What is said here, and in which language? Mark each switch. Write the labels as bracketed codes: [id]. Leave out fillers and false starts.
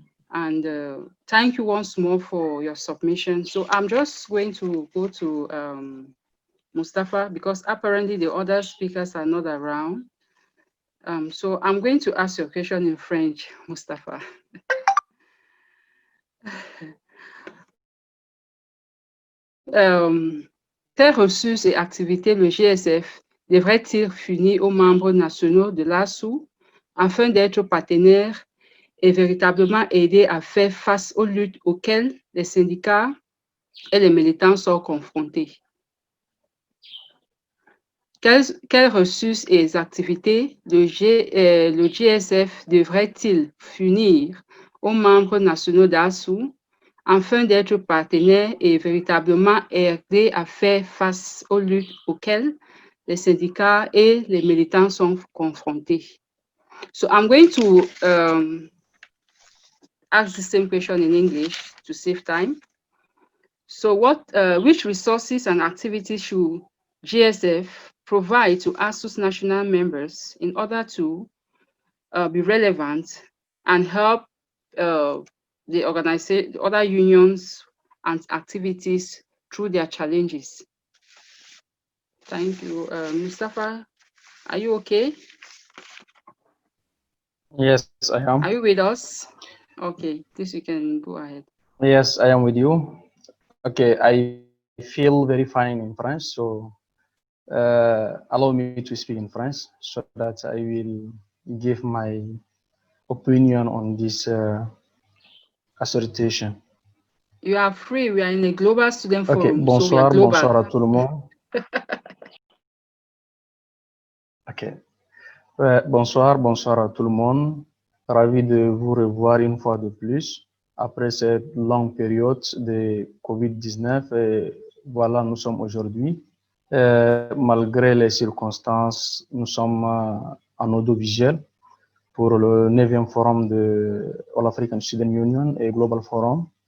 [en] And thank you once more for your submission. So I'm just going to go to Mustafa because apparently the other speakers are not around. So I'm going to ask your question in French, Mustafa. [fr] Quelles ressources et activités le GSF devrait-il fournir aux membres nationaux de l'ASU afin d'être partenaire et véritablement aider à faire face aux luttes auxquelles les syndicats et les militants sont confrontés? Quelles ressources et activités le GSF devrait-il fournir aux membres nationaux d'ASU afin d'être partenaire et véritablement aider à faire face aux luttes auxquelles les syndicats et les militants sont confrontés? [en] So I'm going to ask the same question in English to save time. So which resources and activities should GSF provide to ASUS national members in order to be relevant and help the organization, the other unions and activities through their challenges? Thank you. Mustafa, are you okay? Yes, I am. Are you with us? Okay, this you can go ahead. Yes, I am with you. Okay, I feel very fine in French, so allow me to speak in French so that I will give my opinion on this assertion. You are free. We are in a global student Ok, forum, so we are global. [fr] à tout le monde. Ok, bonsoir à tout le monde. Ravi de vous revoir une fois de plus après cette longue période de COVID-19. Et voilà, nous sommes aujourd'hui. Malgré les circonstances, nous sommes en audiovisuel pour le 9e forum de All African Student Union et Global Forum.